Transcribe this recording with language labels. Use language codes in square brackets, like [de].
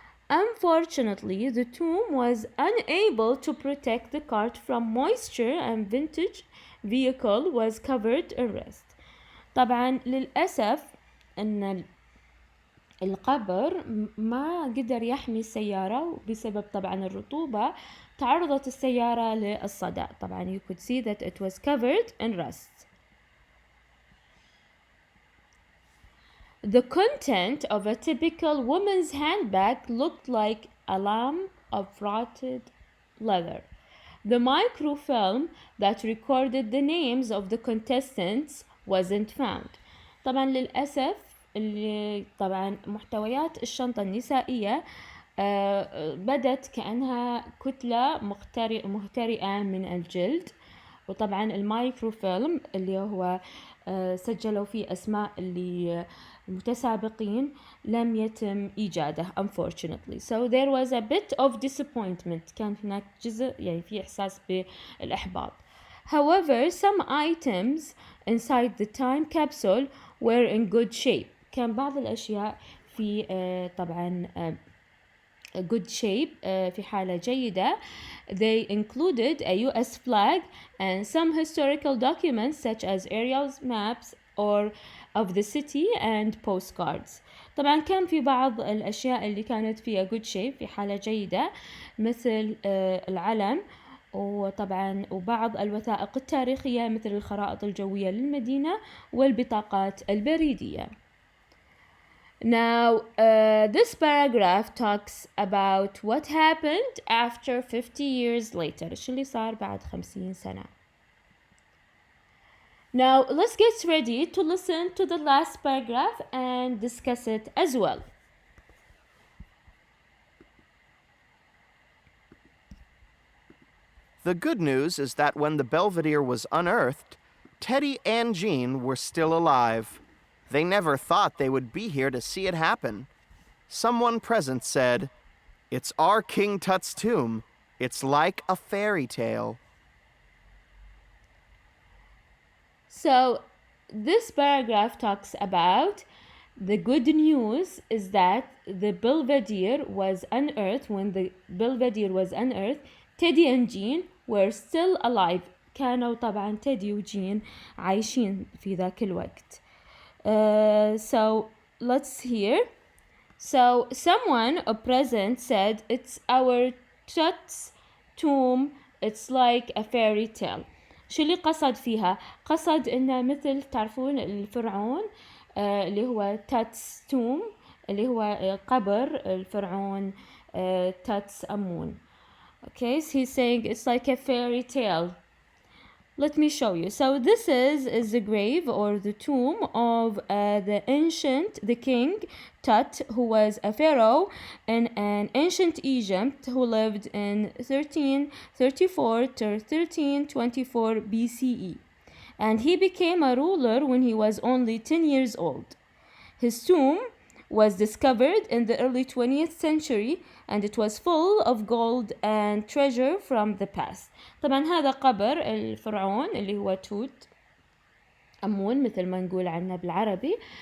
[en] Unfortunately, the tomb was unable to protect the cart from moisture and vintage vehicle was covered in rust. [ar] طبعا للأسف أن القبر ما قدر يحمي السيارة بسبب طبعا الرطوبة تعرضت السيارة للصدأ. [en] طبعا you could see that it was covered in rust. The content of a typical woman's handbag looked like a lump of rotted leather. The microfilm that recorded the names of the contestants wasn't found. [ar] طبعا للأسف اللي طبعا محتويات الشنطة النسائية بدت كأنها كتلة مهترئة من الجلد، وطبعا المايكروفيلم اللي هو سجلوا فيه أسماء اللي المتسابقين لم يتم إيجاده [en] unfortunately. So there was a bit of disappointment. [ar] كان هناك جزء يعني في إحساس بالإحباط. [en] However, some items inside the time capsule were in good shape. [ar] كان بعض الأشياء في طبعا [en] good shape [ar] في حالة جيدة. [en] They included a US flag and some historical documents such as aerial maps or of the city and postcards. [ar] طبعا كان في بعض الأشياء اللي كانت فيها [en] good shape [ar] في حالة جيدة مثل العلم وطبعا وبعض الوثائق التاريخية مثل الخرائط الجوية للمدينة والبطاقات البريدية. [en] Now, this paragraph talks about what happened after 50 years later. [ar] إيش اللي صار بعد 50 سنة. [en] Now, let's get ready to listen to the last paragraph and discuss it as well. The good news is that when the Belvedere was unearthed, Teddy and Jean were still alive. They never thought they would be here to see it happen. Someone present said, "It's our King Tut's tomb. It's like a fairy tale." So, this paragraph talks about the good news is that the Belvedere was unearthed. When the Belvedere was unearthed, Teddy and Jean were still alive. [ar] كانوا طبعا تيدي وجين عايشين في ذاك الوقت. [en] So let's hear. So someone present said, "It's our Tut's tomb. It's like a fairy tale." [ar] شو اللي قصد فيها؟ قصد إنه مثل تعرفون الفرعون اللي هو Tut's tomb اللي هو قبر الفرعون Tut's أمون. [en] Okay, so he's saying it's like a fairy tale. Let me show you. So this is the grave or the tomb of the king Tut, who was a pharaoh in an ancient Egypt who lived in 1334 to 1324 BCE. And he became a ruler when he was only 10 years old. His tomb was discovered in the early 20th century and it was full of gold and treasure from the past. [ar] طبعا هذا قبر الفرعون اللي هو توت أمون مثل ما نقول عنه بالعربي.